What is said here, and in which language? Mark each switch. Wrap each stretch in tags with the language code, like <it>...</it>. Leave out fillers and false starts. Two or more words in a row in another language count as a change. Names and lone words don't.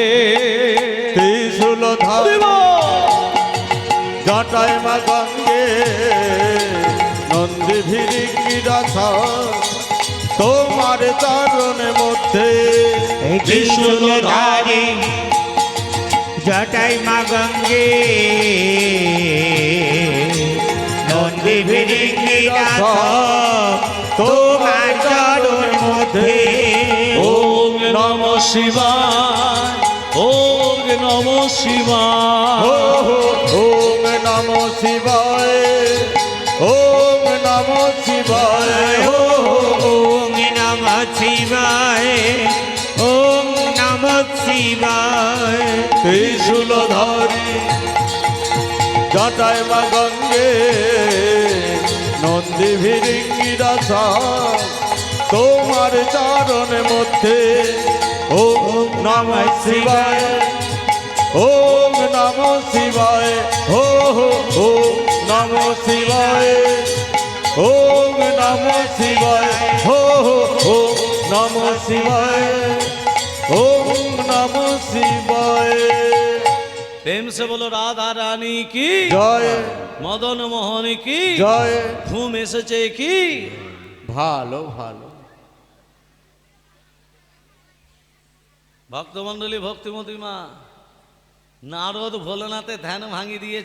<bn>ত্রিশূল ধরিব জটায় মা গঙ্গে নন্দী ভিরিঙ্গিরা তোমার চরণের মধ্যে। ত্রিশূলধারী জটাই মা গঙ্গে নন্দী ভিরিঙ্গিরা তোমার চরণ মধ্যে।</bn> <sa>ওম নম শিবায়, ওম নম শিবায়। ওম নম শিবায়, ওম নম শিবায়, ওম নমঃ শিবায়, ওম নমঃ শিবায়। ত্রিশূলধারী জটায় মা গঙ্গে নন্দী ভিরিঙ্গিরা তোমার চরণের মধ্যে। ওম নমঃ শিবায়, ওম নমঃ শিবায়, ওম নমঃ শিবায়, ওম নমঃ শিবায়, ওম নমঃ শিবায়, ওম নমঃ শিবায়।</sa> <hi>प्रेम से बोलो राधा रानी की জয়, मदन मोहन की জয়।</hi> <bn>ঘুম এসেছে কি? ভালো ভালো ভক্তমন্ডলী ভক্তিমতী মা, নারদ ভোলানাথে ধ্যান ভাঙিয়ে দিয়েছে।</bn>